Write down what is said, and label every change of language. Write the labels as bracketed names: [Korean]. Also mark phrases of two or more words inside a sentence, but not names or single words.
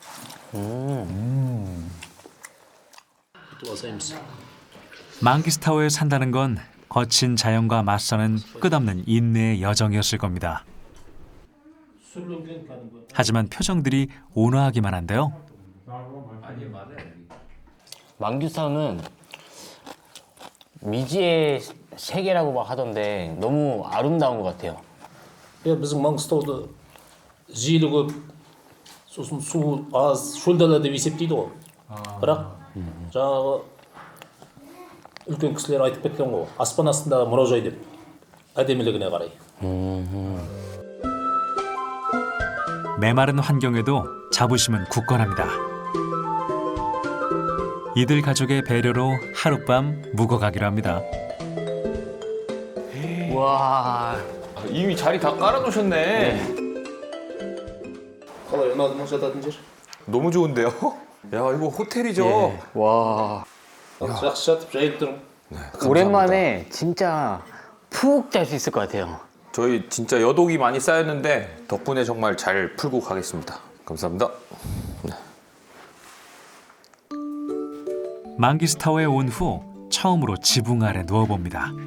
[Korean] 망기스타워에 산다는 건 거친 자연과 맞서는 끝없는 인내의 여정이었을 겁니다. 하지만 표정들이 온화하기만 한데요. 망규스타운은 미지의 세계라고 막 하던데 너무 아름다운 것 같아요. [Kazakh] біздің Маңғыстауда желі көп, сосын су аз, шөл дала деп есептейді ғой. Бірақ жаңағы үлкен кісілер айтып кеткен ғой, аспан астындағы мұражай деп, әдемілігіне қарай. [Korean] 메마른 환경에도 자부심은 굳건합니다. 이들 가족의 배려로 하룻밤 묵어가기로 합니다. 와. 이미 자리 다 깔아놓으셨네. [Kazakh] қалай ұнады ма жататын жер? [Korean] 너무 좋은데요? 야 이거 호텔이죠? 와. [Kazakh] жақсы жатып жайып тұрмын. [Korean] 오랜만에 진짜 푹 잘 수 있을 것 같아요. 저희 진짜 여독이 많이 쌓였는데 덕분에 정말 잘 풀고 가겠습니다. 감사합니다. 망기스타워에 온 후 처음으로 지붕 아래 누워봅니다.